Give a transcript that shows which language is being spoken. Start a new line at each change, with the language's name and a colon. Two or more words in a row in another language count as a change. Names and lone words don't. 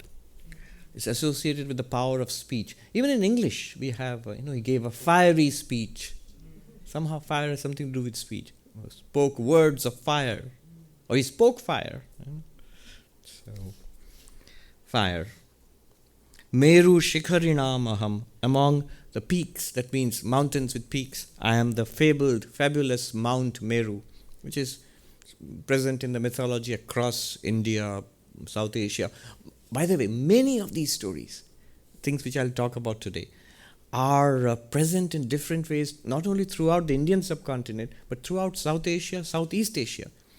English: It's associated with the power of speech. Even in English, we have, he gave a fiery speech. Somehow fire has something to do with speech. He spoke words of fire. Or he spoke fire. So, fire.
Sanskrit: Meruḥ śhikhariṇām aham.
English: Among the peaks, that means mountains with peaks, I am the fabulous Mount Meru, which is present in the mythology across India, South Asia. By the way, many of these stories, things which I'll talk about today, are present in different ways, not only throughout the Indian subcontinent, but throughout South Asia, Southeast Asia.